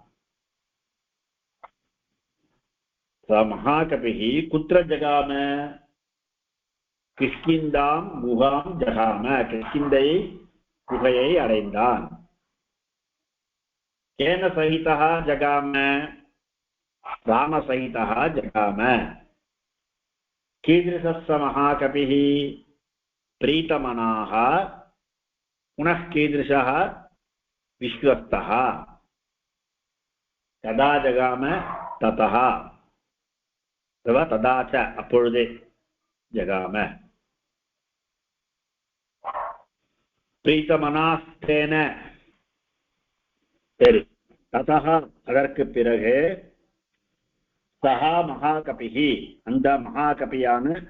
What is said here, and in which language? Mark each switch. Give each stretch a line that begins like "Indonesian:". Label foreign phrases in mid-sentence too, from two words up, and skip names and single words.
Sanskrit: महाकपिः कुत्र जगाम, किष्किन्धां गुहां जगाम,
Tamil: கிஷ்கிந்தை குகையை அடைந்தான்.
Sanskrit: केन सहितः जगाम, रामसहितः जगाम. கீதृशस्य महाकपिः प्रीतमनाः पुनः कीदृशः विश्वस्तः तदा जगाम ततः अथवा तदा च அப்பொழுதே ஜகாம.
Tamil: பிரீதமனாஸ்தேன, சரி, ததः அதற்கு பிறகு,
Sanskrit: सः महाकपिः
Tamil: அந்த மகாகபியான